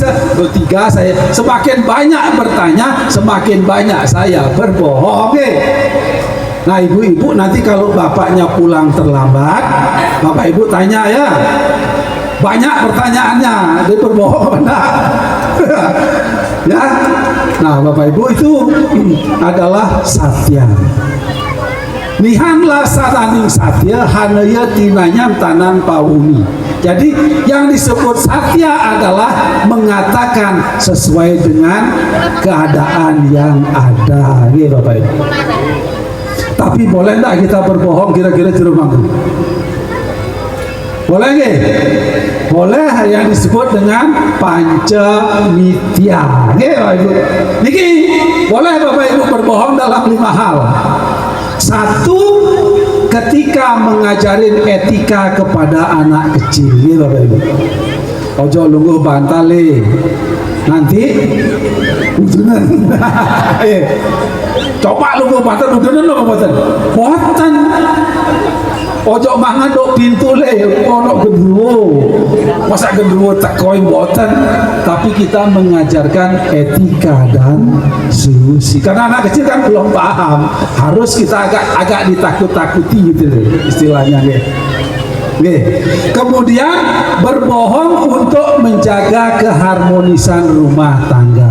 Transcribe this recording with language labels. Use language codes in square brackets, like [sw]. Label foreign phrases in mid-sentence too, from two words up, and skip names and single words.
[id] Lo tiga, saya semakin banyak bertanya, semakin banyak saya berbohong. Nah, ibu-ibu nanti kalau bapaknya pulang terlambat, bapak ibu tanya ya, banyak pertanyaannya, dia berbohong apa enggak? Ya. Nah, bapak ibu, itu adalah satya. [kaw] Nihanlah sataning satya hanaya tinanyam tanan pauni. [id] Jadi yang disebut satya adalah mengatakan sesuai dengan keadaan yang ada. Gitu, Bapak Ibu. Tapi boleh enggak kita berbohong kira-kira di rumah? Boleh nggak? Boleh, yang disebut dengan pancamitya. Bapak Ibu. Niki boleh Bapak Ibu berbohong dalam 5 hal. Satu, ketika mengajarin etika kepada anak kecil, gitu Bapak Ibu. [jv] Ojo lungguh bantale, [id] nanti udunan. [jv] Coba lungguh bantal, udunan lo boten. Boten. Ojo mangan dok pintu le, ono gendruwo. Masa gendruwo tekoi boten. [id] Tapi kita mengajarkan etika dan solusi. Karena anak kecil kan belum paham. Harus kita agak ditakut-takuti gitu istilahnya. Kemudian berbohong untuk menjaga keharmonisan rumah tangga.